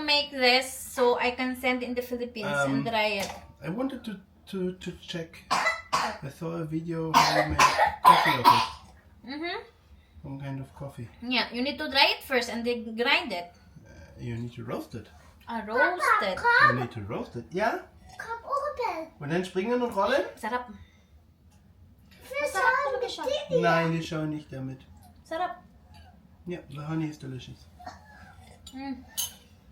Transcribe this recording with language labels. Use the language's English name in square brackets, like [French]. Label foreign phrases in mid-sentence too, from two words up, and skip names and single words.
[English] to make this so I can send in the Philippines and dry it. I wanted to check. I saw a video how you make coffee of it. Mm-hmm. Some kind of coffee. Yeah, you need to dry it first and then grind it. You need to roast it. Roasted. You need to roast it. [German] Ja? [Dutch] Kom open. [German] Und dann springen und rollen? [Filipino] Sarap. [Dutch] Vis [Filipino] Masarap [Dutch] aan [Filipino] talaga [Dutch] de [Filipino] siya. [Dutch] dingen. [German] Nein, die schauen nicht damit. [Filipino] Sarap. [English] Yeah, the honey is delicious. Mm.